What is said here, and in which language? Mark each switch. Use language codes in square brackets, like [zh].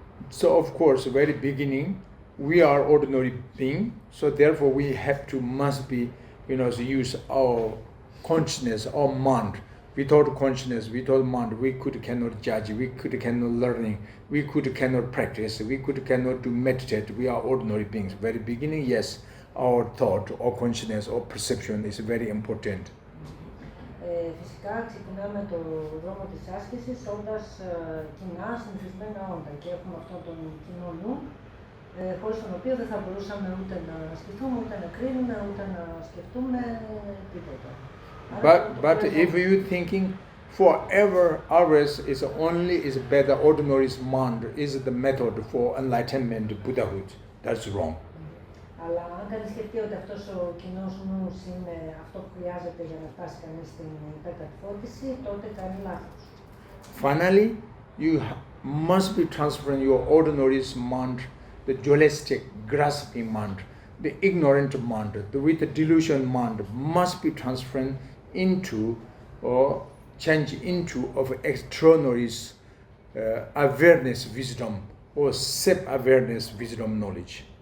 [en] So of course, very beginning, we are ordinary being, so therefore we have to must be, use our consciousness, our mind. Without consciousness, without mind, we cannot judge, we cannot learning, we cannot practice, we cannot do meditate. We are ordinary beings. Very beginning, yes, our thought, or consciousness, or perception is very important. [el] Φυσικά ξεκινάμε το δρόμο της άσκησης όντας κοινά συνηθισμένα όντα και έχουμε αυτόν τον κοινό νου, χωρίς τον οποίο δεν θα μπορούσαμε ούτε να σκεφτούμε, ούτε να κρίνουμε, ούτε να σκεφτούμε τίποτα. [en] But if you thinking forever ours is better ordinary mind is the method for enlightenment, Buddhahood, that's wrong. [el] Αλλά αν κανείς σκεφτεί ότι αυτός ο κοινός νους είναι αυτό που χρειάζεται για να φτάσει κανείς στην υπερκατφώτιση, τότε κάνει λάθος. [en] Finally, you must be transferring your ordinary mind, the dualistic, grasping mind, the ignorant mind, with the delusion mind, must be transferred into or change into of extraordinary awareness, wisdom, or self-awareness, wisdom, knowledge.